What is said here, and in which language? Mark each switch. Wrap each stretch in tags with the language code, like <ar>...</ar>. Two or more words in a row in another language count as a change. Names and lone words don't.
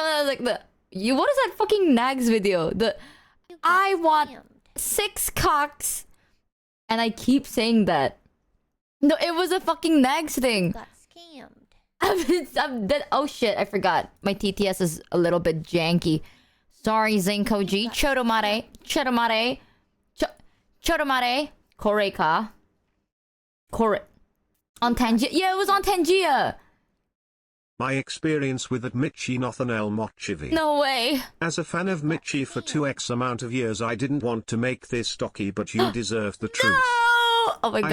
<en>I was like, what is that fucking Nags video? I want 6 cocks. And I keep saying that. No, it was a fucking Nags thing. Got scammed. I'm dead. Oh shit, I forgot. My TTS is a little bit janky. Sorry, Zenkoji. Chodomare. Koreka. On Tangia. Yeah, it was on Tangia. My experience with Michi Nothanel Mochievee. No way. As a fan of Michi for 2x amount of years, I didn't want to make this docky, but you deserve the truth. Oh my god,</en>